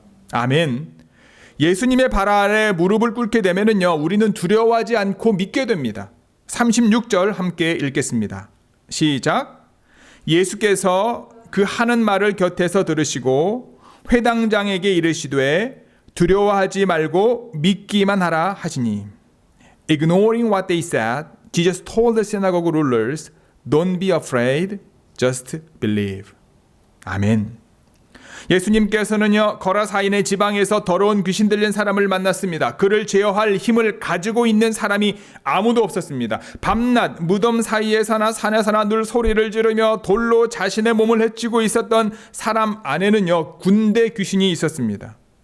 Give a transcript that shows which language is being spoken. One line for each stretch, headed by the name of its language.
Korean: 아멘. 예수님의 발 아래 무릎을 꿇게 되면은요, 우리는 두려워하지 않고 믿게 됩니다. 36절 함께 읽겠습니다. 시작. 예수께서 그 하는 말을 곁에서 들으시고 회당장에게 이르시되 두려워하지 말고 믿기만 하라 하시니.
English: Ignoring what they said, Jesus told the synagogue rulers, Don't be afraid, just believe.
Korean: 아멘. 예수님께서는요, 거라사인의 지방에서 더러운 귀신 들린 사람을 만났습니다. 그를 제어할 힘을 가지고 있는 사람이 아무도 없었습니다. 밤낮 무덤 사이에서나 산에서나 늘 소리를 지르며 돌로 자신의 몸을 해치고 있었던 사람 안에는요, 군대 귀신이 있었습니다.